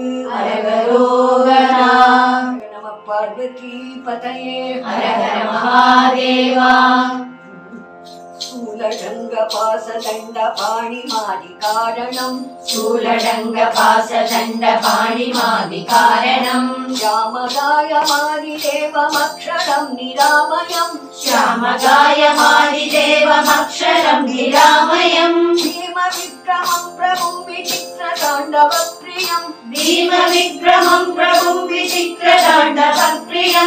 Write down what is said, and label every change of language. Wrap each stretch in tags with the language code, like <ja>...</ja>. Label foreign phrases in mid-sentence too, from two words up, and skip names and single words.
<ta>அரகரோகரா,</ta> <sa>नम पार्वती पतये, हरहर महादेव. शूलटङ्क पाशदण्ड पाणि मादि कारणम्, शूलटङ्क पाशदण्ड पाणिमादि कारणम्, श्यामकाय मादि देवमक्षरं निरामयम्, श्यामकायमादि देवमक्षरं निरामयम्, भीम विक्रमं प्रभुं विचित्र ताण्डव प्रियम्, भीम विक्रमं प्रभुं विचित्र ताण्डव प्रियम्,</sa>